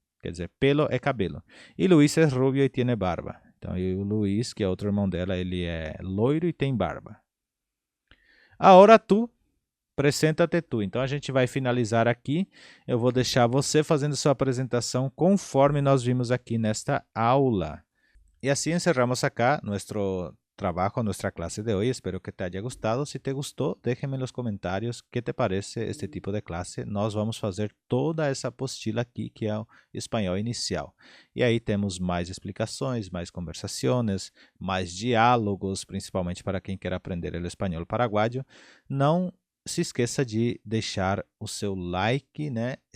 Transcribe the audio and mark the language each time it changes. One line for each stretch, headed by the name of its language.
Portuguese: Quer dizer, pelo é cabelo. E Luís é rubio e tem barba. Então, o Luís, que é outro irmão dela, ele é loiro e tem barba. Agora tu, apresenta-te tu. Então, a gente vai finalizar aqui. Eu vou deixar você fazendo sua apresentação conforme nós vimos aqui nesta aula.
Spanish: Y así encerramos acá nuestro trabajo, nuestra clase de hoy. Espero que te haya gustado. Si te gustó, déjame en los comentarios qué te parece este tipo de clase.
Portuguese: Nós vamos fazer toda essa apostila aqui, que é o espanhol inicial. E aí temos mais explicações, mais conversações, mais diálogos, principalmente para quem quer aprender o espanhol paraguaio. Não se esqueça de deixar o seu like, né?